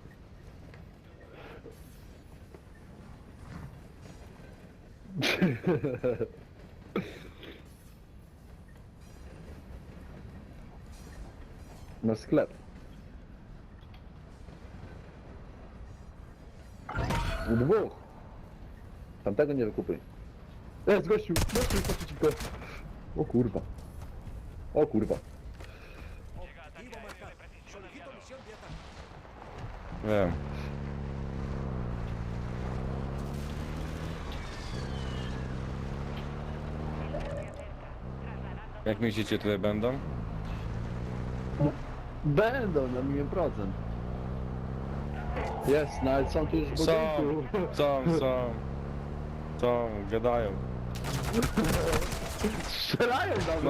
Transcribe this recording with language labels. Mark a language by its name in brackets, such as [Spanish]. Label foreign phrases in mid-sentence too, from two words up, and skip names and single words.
[Polish] Na sklep. U dwóch. Tamtego nie wykupuj. Jest gościu! Gościu jest naprzeciwko. O kurwa. O kurwa. [Spanish] Objetivo marcado. Solicito misión de ataque. [Polish] Wiem. Jak myślicie tutaj będą? Będą na 1%. Jest, nawet są tu już w budynku. Są, gadają. Strzelają nawet.